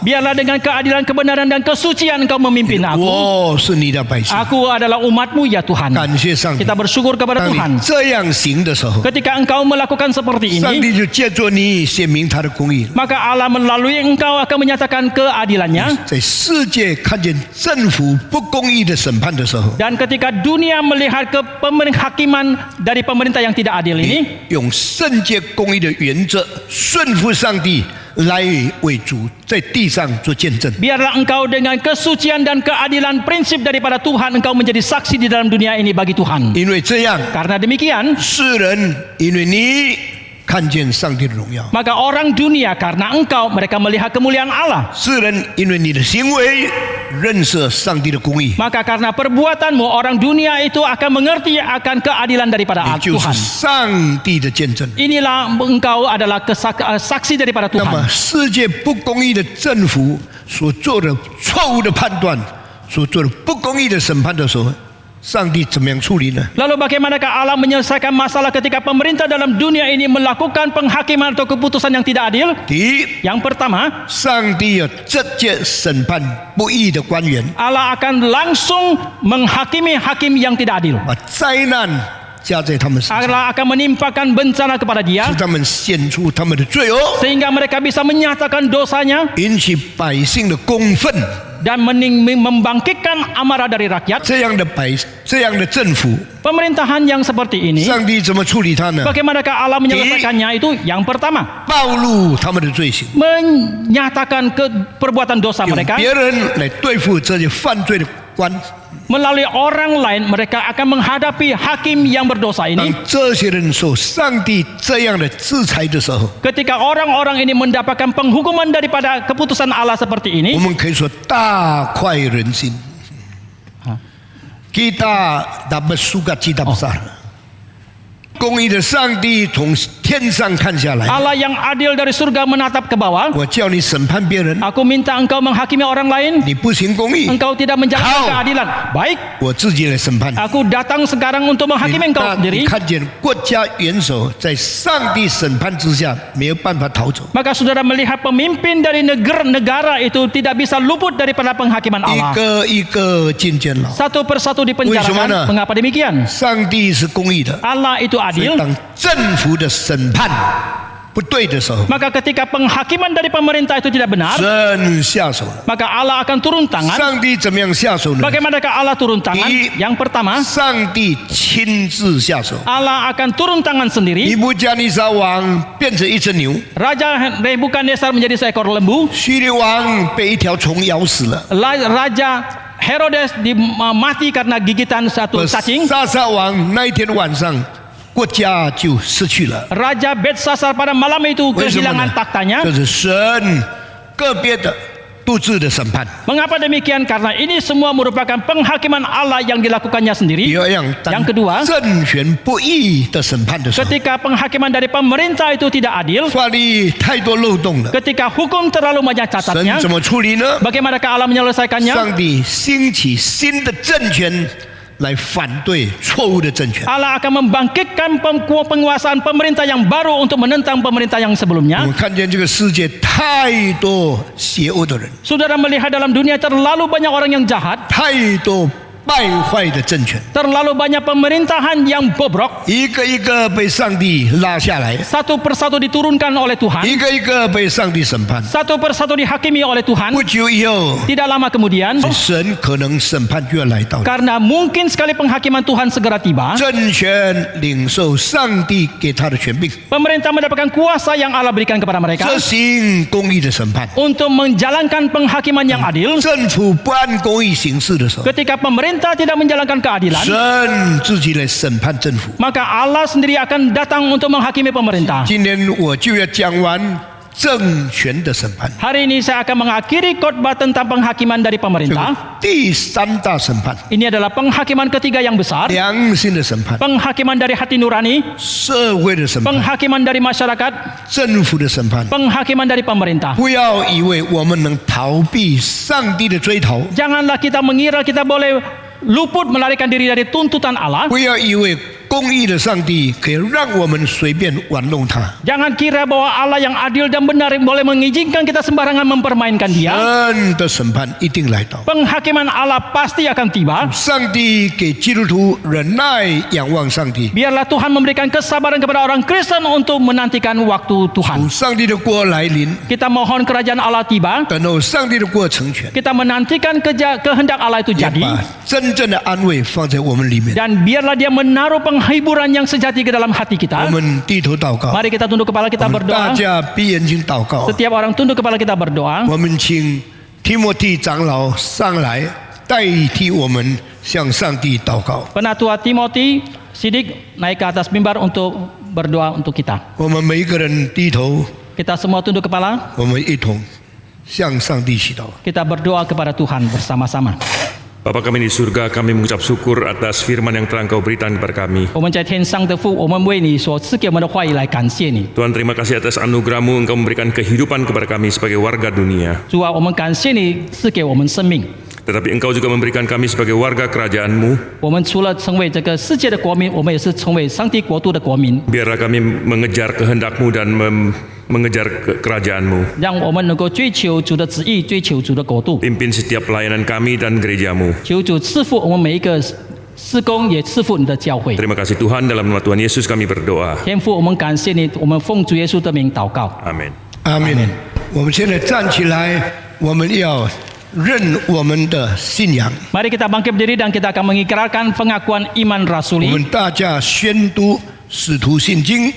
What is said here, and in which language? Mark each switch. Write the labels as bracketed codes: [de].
[id] Biarlah dengan keadilan, kebenaran dan kesucian engkau memimpin aku. [zh] 我是你的百姓， [id] Aku adalah umatmu ya Tuhan. [zh] 感谢上帝。 [id] Kita bersyukur kepada Tuhan. [zh] 你这样行的时候， [id] Ketika engkau melakukan seperti [zh] 上 [id] ini, [zh] 帝就借着你显明他的公义。 [id] maka Allah melalui engkau akan menyatakan keadilannya. [zh] 在世界看见政府不公义的审判的时候， [id] Dan ketika dunia melihat hakiman dari pemerintah yang tidak adil [zh] 你 [id] ini, [zh] 用圣洁公义的原则顺服上帝，来为主在地上做见证。 [id] biarlah engkau dengan kesucian dan keadilan prinsip daripada Tuhan, engkau menjadi saksi di dalam dunia ini bagi Tuhan. [zh] 因为这样， [id] Karena demikian, [zh] 世人因为你看见上帝的荣耀。 [id] Maka orang dunia karena engkau mereka melihat kemuliaan Allah. [zh] 世人因为你的行为认识上帝的公义， [id] Maka karena perbuatanmu orang dunia itu akan mengerti akan keadilan daripada [zh] 你就是 [id] Tuhan. [zh] 上帝的见证。 [id] Inilah engkau adalah saksi daripada [zh] 那么 [id] Tuhan. [zh] 世界不公义的政府所做的错误的判断，所做的不公义的审判的时候，上帝怎么样处理呢？ [id] Lalu bagaimanakah Allah menyelesaikan masalah ketika pemerintah dalam dunia ini melakukan penghakiman atau keputusan yang tidak adil? [zh] 第一， [id] Yang pertama, [zh] 上帝要直接审判不义的官员， [id] Allah akan langsung menghakimi hakim yang tidak adil. [zh] 把灾难加在他们身上， [id] Allah akan menimpakan bencana kepada dia [zh] 使他们显出他们的罪恶， [id] sehingga mereka bisa menyatakan dosanya [zh] 引起百姓的公愤。 [id] dan membangkitkan amarah dari rakyat. [zh] 这样的政府， [id] Pemerintahan yang seperti ini, [zh] 上帝怎么处理它呢？ [id] bagaimanakah Allah menyelesaikannya? Itu yang pertama, [zh] 暴露他们的罪行， [id] menyatakan perbuatan dosa [zh] 用 [id] mereka [zh] 别人来对付这些犯罪的官。 [id] melalui orang lain. Mereka akan menghadapi hakim yang berdosa [zh] 当 [id] ini. [zh] 这些人受上帝这样的制裁的时候， [id] Ketika orang-orang ini mendapatkan penghukuman daripada keputusan Allah seperti [zh] 我 [id] ini, [zh] 们可以说大快人心。 [id] Kita dapat suka cita besar。 [zh] 公义的上帝从天上看下来， [id] Allah yang adil dari surga menatap ke bawah. [zh] 我叫你审判别人， [id] Aku minta engkau menghakimi orang lain. [zh] 你不行公义， [id] Engkau tidak menjalankan Kau. keadilan. Baik, [zh] 我自己来审判。 [id] aku datang sekarang untuk menghakimi engkau [zh] 那 [id] sendiri. [zh] 你看见国家元首在上帝审判之下没有办法逃走， [id] Maka saudara melihat pemimpin dari negara itu tidak bisa luput daripada penghakiman [zh] 一 [id] Allah. [zh] 个一个进监牢。 [id] Satu persatu Wismana. dipenjarakan. Mengapa demikian? [zh] 上帝是公义的， [id] Allah itu [zh] 所以 [id] adil. [zh] 当政府的审判不对的时候， [id] Maka ketika penghakiman dari pemerintah itu tidak benar, [zh] 神下手了。 [id] maka Allah akan turun tangan. [zh] 上帝怎么样下手呢？ [id] Bagaimanakah Allah turun tangan? Di- Yang pertama, [zh] 上帝亲自下手。 [id] Allah akan turun tangan sendiri. [zh] 布加尼撒王变成一只牛， [id] Raja Nebukadnezar menjadi seekor lembu. [zh] 叙利王被一条虫咬死了， [id] Raja Herodes mati karena gigitan satu cacing. [zh] 撒撒王那一天晚上，国家就失去了。 [id] Raja Belshazzar pada malam itu [zh] 为什么 [id] kehilangan [zh] 呢？ [id] taktanya. [zh] 这是神个别的独自的审判。 [id] Mengapa demikian? Karena ini semua merupakan penghakiman Allah yang dilakukannya sendiri. [zh] 二样，当 [id] Yang kedua, [zh] 政权不义的审判的时候， [id] ketika penghakiman dari pemerintah itu tidak adil, [zh] 法律太多漏洞了， [id] ketika hukum terlalu banyak [zh] 神 [id] catatnya, [zh] 怎么处理呢？ [id] bagaimanakah Allah menyelesaikannya? [zh] 上帝兴起新的政权来反对错误的政权。 [id] Allah akan membangkitkan penguasaan pemerintah yang baru untuk menentang pemerintah yang sebelumnya. [zh] 们看见这个世界太多邪恶的人， [id] Saudara melihat dalam dunia terlalu banyak orang yang jahat, [zh] 太多败坏的政权， [id] terlalu banyak pemerintahan yang bobrok, [zh] 一个一个被上帝拉下来， [id] satu persatu diturunkan oleh [zh] 一 [id] Tuhan, [zh] 个一个被上帝审判。 [id] satu persatu dihakimi oleh Tuhan. [zh] 不久以后， [id] Tidak lama kemudian, [zh] 神可能审判就要来到了。 [id] karena mungkin sekali penghakiman Tuhan segera tiba, [zh] 政权领受上帝给他的权柄， [id] pemerintah mendapatkan kuasa yang Allah berikan kepada mereka [zh] 执行公义的审判。 [id] untuk menjalankan penghakiman yang adil. [zh] 政府不按公义行事的时候， [id] Ketika pemerintah tidak menjalankan keadilan, [zh] 神自己来审判政府。 [id] maka Allah sendiri akan datang untuk menghakimi pemerintah. [zh] 今天我就要讲完政权的审判， [id] Hari ini saya akan mengakhiri khotbah tentang penghakiman dari [zh] 这个 [id] pemerintah. [zh] 第三大审判， [id] Ini adalah penghakiman ketiga yang besar. [zh] 良心的审判， [id] Penghakiman dari hati nurani, [zh] 社会的审判， [id] penghakiman dari masyarakat, [zh] 政府的审判。 [id] penghakiman dari pemerintah. [zh] 不要以为我们能逃避上帝的追讨， [id] Janganlah kita mengira kita boleh luput melarikan diri dari tuntutan Allah. [zh] 不要以为公义的上帝可以让我们随便玩弄他。 [id] Jangan kira bahwa Allah yang adil dan benar boleh mengizinkan kita sembarangan mempermainkan dia. [zh] 神的审判一定来到。 [id] Penghakiman Allah pasti akan tiba. [zh] 上帝给基督徒忍耐，仰望上帝。 [id] Biarlah Tuhan memberikan kesabaran kepada orang Kristen untuk menantikan waktu Tuhan. [zh] 上帝的国来临， [id] Kita mohon kerajaan Allah tiba. [zh] 等候上帝的国成全， [id] Kita menantikan kehendak Allah itu [zh] 也 [id] jadi. [zh] 把真正的安慰放在我们里面。 [id] Dan biarlah dia menaruh penghiburan yang sejati ke dalam hati [zh] 我 [id] kita. [zh] 们低头祷告， [id] Mari kita tunduk kepala kita [zh] 们大家闭眼睛祷告。 [id] Setiap orang tunduk kepala kita berdoa. [zh] 我们请提摩太长老上来代替我们向上帝祷告。 [id] Penatua Timothy Sidik naik ke atas mimbar untuk berdoa untuk kita. [zh] 我们每一个人低头， [id] Kita semua tunduk kepala. [zh] 我们一同向上帝祈祷。 [id] Kita berdoa kepada Tuhan bersama-sama. Bapa kami di surga, kami mengucap syukur atas firman yang telah Engkau berikan kepada kami. [zh] 我们在天上的父，我们为你所赐给我们的话语来感谢你。 [id] Tuhan, terima kasih atas anugerah-Mu, Engkau memberikan kehidupan kepada kami sebagai warga dunia. [zh] 主啊，我们感谢你赐给我们生命。 [id] Tetapi Engkau juga memberikan kami sebagai warga kerajaan-Mu. [zh] 我们除了成为这个世界的国民，我们也是成为上帝国度的国民。 [id] Biarlah kami mengejar kehendak-Mu dan mengejar kerajaan-Mu. [zh] 让我们能够追求主的旨意，追求主的国度。 [id] Pimpin setiap pelayanan kami dan gereja-Mu. [zh] 求主赐福我们每一个事工，也赐福你的教会。 [id] Terima kasih Tuhan, dalam nama Tuhan Yesus kami berdoa. [zh] 天父，我们感谢你，我们奉主耶稣的名祷告。 [id] Amin. [zh] 阿门。我们现在站起来，我们要认我们的信仰。 [id] Mari kita bangkit berdiri dan kita akan mengikrarkan pengakuan iman [zh] 我 [id] rasuli. [zh] 们大家宣读使徒信经。